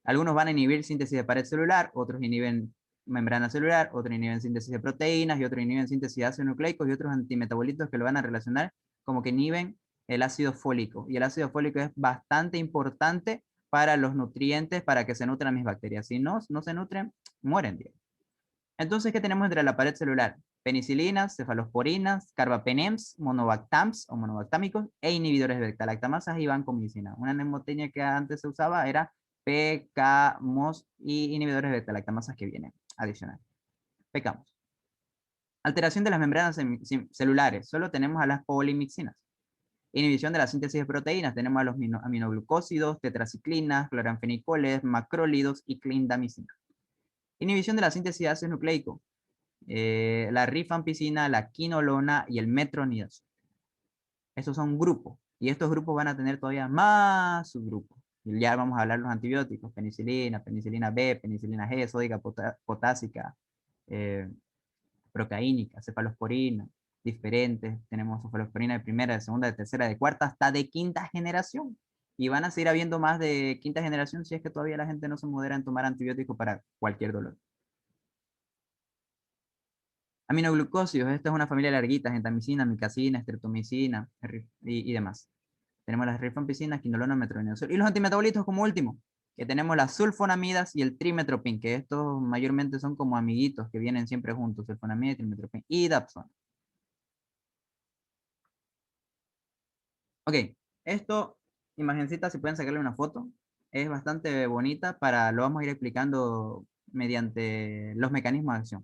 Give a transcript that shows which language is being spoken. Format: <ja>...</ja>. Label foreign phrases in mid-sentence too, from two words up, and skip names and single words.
<es>Algunos van a inhibir síntesis de pared celular, otros inhiben membrana celular, otros inhiben síntesis de proteínas y otros inhiben síntesis de ácidos nucleicos y otros antimetabolitos que lo van a relacionar como que inhiben el ácido fólico. Y el ácido fólico es bastante importante para los nutrientes, para que se nutran mis bacterias. Si no, no se nutren, mueren. Entonces, ¿qué tenemos entre la pared celular? Penicilinas, cefalosporinas, carbapenems, monobactams o monobactámicos e inhibidores de beta-lactamasas y vancomicina. Una mnemotecnia que antes se usaba era PK, MOS y inhibidores de beta-lactamasas que vienen adicional. PKMOS. Alteración de las membranas celulares. Solo tenemos a las polimixinas. Inhibición de la síntesis de proteínas. Tenemos a los aminoglucósidos, tetraciclinas, cloranfenicoles, macrólidos y clindamicina. Inhibición de la síntesis de ácidos nucleicos. La rifampicina, la quinolona y el metronidazol. Estos son grupos. Y estos grupos van a tener todavía más subgrupos. Y ya vamos a hablar de los antibióticos. Penicilina, penicilina B, penicilina G, sódica potásica, procaínica, cefalosporina, diferentes. Tenemos cefalosporina de primera, de segunda, de tercera, de cuarta, hasta de quinta generación. Y van a seguir habiendo más de quinta generación si es que todavía la gente no se modera en tomar antibióticos para cualquier dolor. Aminoglucósidos, esta es una familia larguita, gentamicina, micacina, streptomicina y demás. Tenemos las rifampicina, quinolona, metronidazol. Y los antimetabolitos como último, que tenemos las sulfonamidas y el trimetoprim, que estos mayormente son como amiguitos que vienen siempre juntos, sulfonamida, trimetoprim y dapsona. Ok, esto, imagencita, si pueden sacarle una foto, es bastante bonita lo vamos a ir explicando mediante los mecanismos de acción.</es>